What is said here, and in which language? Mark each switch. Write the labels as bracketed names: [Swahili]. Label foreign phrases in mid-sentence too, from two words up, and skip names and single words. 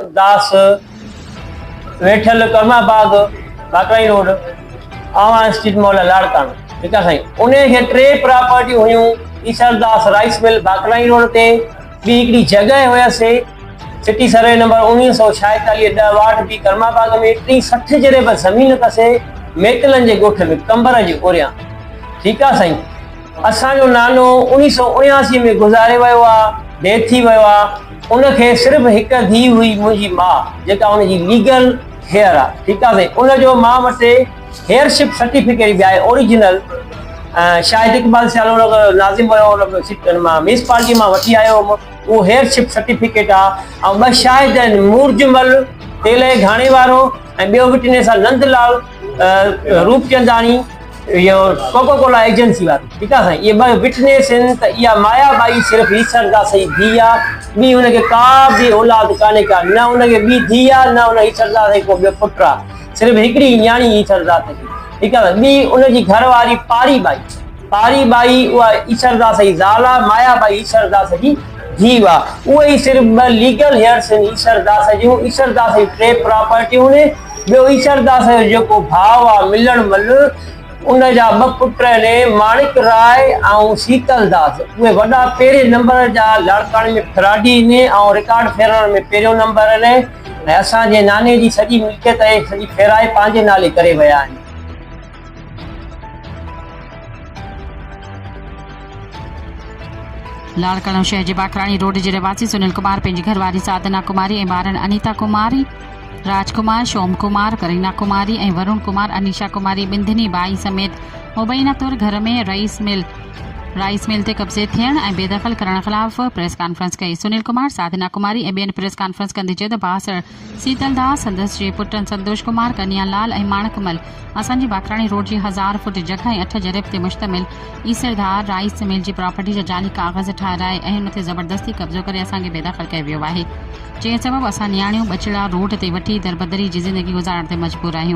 [Sindhi] दास वेठल कर्माबाग बाकराई रोड आवां स्ट्रीट मॉल लाड़कान [Urdu] ٹھیک ہے [Sindhi] साईं। उन खे 3 प्रॉपर्टी हुयूं ईश्वरदास राइस मिल बाकराई रोड ते, ॿी हिकिड़ी जॻह हुयसि [English] city survey number [Sindhi] 1946 10 वाट बी कर्माबाग में, 60 जरे पर ज़मीन अथसि मेकलन जे ॻोठ में कंबर जे ओरियां [Urdu] ٹھیک ہے [Sindhi] साईं। असांजो नानो 1979 में गुज़ारे वियो आहे, डेथ थी वियो आहे। उनखे सिर्फ़ हिकु धीउ हुई मुंहिंजी माउ जेका उनजी [English] legal heir [Sindhi] आहे ठीक आहे साईं। उनजो मां वटि [English] heirship certificate [Sindhi] भी आहे ओरिजिनल, शायद इकबाल सियालो नाज़िम वियो मां म्यूनिसिपालिटी मां वठी आयो वो [English] heirship certificate [Sindhi] आहे। ऐं 2 शाहिद आहिनि, मुर्जमल तेल घाणे वारो ऐं ॿियो विटनेस आहे नंदलाल रूपचंदानी यो कोको कोला एजेंसी वारो [Urdu] ٹھیک ہے [Sindhi] साईं। ये 2 विटनेस आहिनि त इहा मायाबाई सिर्फ़ ईश्वरदास जी धीउ आहे, ॿी हुनखे का बि औलाद कान्हे का, न हुनखे ॿी धीउ आहे न हुन ईश्वरदास जो को ॿियो पुटु आहे, सिर्फ़ हिकिड़ी न्याणी ईश्वरदास जी [Urdu] ٹھیک ہے. [Sindhi] ॿी उनजी घरवारी पारी बाई उहा ईश्वरदास जी ज़ाल आहे, मायाबाई ईश्वरदास जी धीउ आहे। उहे ई सिर्फ़ 2 [English] legal heirs [Sindhi] आहिनि ईश्वरदास जूं। ईश्वरदास जी 3 प्रॉपर्टियूं आहिनि। ॿियो ईश्वरदास जो जेको भाउ आहे मिलण मल उनजा 2 पुट आहिनि माणिक राय ऐं शीतल दास, उहे वॾा पहिरें नंबर जा लाड़काणे में खिलाड़ी आहिनि ऐं रिकॉर्ड फेरण में पहिरियों नंबर आहिनि ऐं असांजे नाने जी सॼी मिल्कियत सॼी फेराए पंहिंजे नाले करे विया आहिनि। लाड़काणो शहर जे बाकराणी रोड जे रहवासी सुनील कुमार पंहिंजी घरवारी साधना कुमारी ऐं ॿारनि अनीता कुमारी, राजकुमार, शोम कुमार, करीना कुमारी ऐं वरुण कुमार, अनीशा कुमारी बिंदनी बाई समेत मुबैना तौर घर में [English] rice mill [Sindhi] ते कब्ज़े थियण ऐं बेदख़ल करण ख़िलाफ़ [English] press conference [Sindhi] कई। सुनील कुमार, साधना कुमारी ऐं ॿियनि [English] press conference [Sindhi] कंदे चयो त भाउ शीतल दास, संदसि जे पुटनि संतोष कुमार, कन्या लाल ऐं माणकमल असांजी बाकराणी रोड जी 1000 फुट जगह ऐं 8 जरिब ते मुश्तमिल ईसरदार राइस मिल जी प्रॉपर्टी जा जाली कागज़ ठाहिराए ऐं हुन ते ज़बरदस्ती कब्ज़ो करे असांखे बेदख़ल कयो वियो आहे, जंहिं सबबि असां नियाणियूं बचिड़ा रोड ते वठी दरबदरी जी ज़िंदगी गुज़ारण ते मजबूर आहियूं।